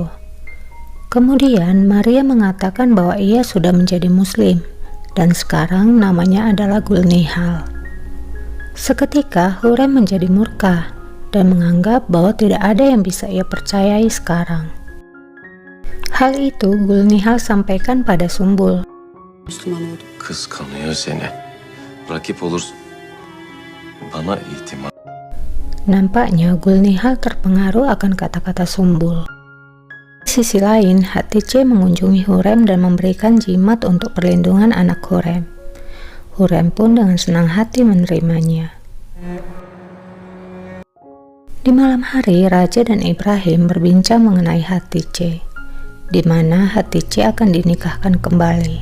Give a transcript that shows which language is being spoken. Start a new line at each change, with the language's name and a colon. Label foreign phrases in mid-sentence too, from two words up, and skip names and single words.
Indonesian: Kemudian Maria mengatakan bahwa ia sudah menjadi muslim dan sekarang namanya adalah Gulnihal. Seketika Hurrem menjadi murka dan menganggap bahwa tidak ada yang bisa ia percayai sekarang. Hal itu Gulnihal sampaikan pada Sumbul.
Turkish: Müslüman oldum. Kıskanıyor seni. Rakip olursun. Bana itimat.
Indonesian: Nampaknya Gulnihal terpengaruh akan kata-kata Sumbul. Di sisi lain, Hatice mengunjungi Hurrem dan memberikan jimat untuk perlindungan anak Hurrem. Hurrem pun dengan senang hati menerimanya. Di malam hari, Raja dan Ibrahim berbincang mengenai Hatice, di mana Hatice akan dinikahkan kembali.